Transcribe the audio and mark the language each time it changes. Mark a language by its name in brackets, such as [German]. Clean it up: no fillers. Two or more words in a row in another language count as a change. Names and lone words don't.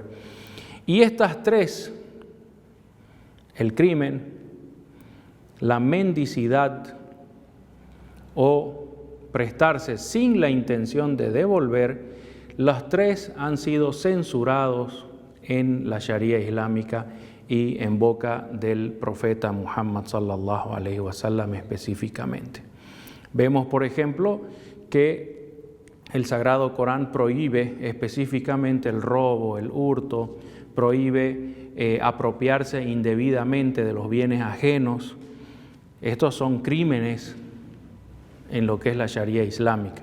[Spanish] Y estas tres, el crimen, la mendicidad o prestarse sin la intención de devolver, los tres han sido censurados en la Sharia islámica y en boca del profeta Muhammad [Arabic] صلى الله عليه وسلم [Spanish] específicamente. Vemos, por ejemplo, que el Sagrado Corán prohíbe específicamente el robo, el hurto, prohíbe apropiarse indebidamente de los bienes ajenos. Estos son crímenes en lo que es la Sharia islámica.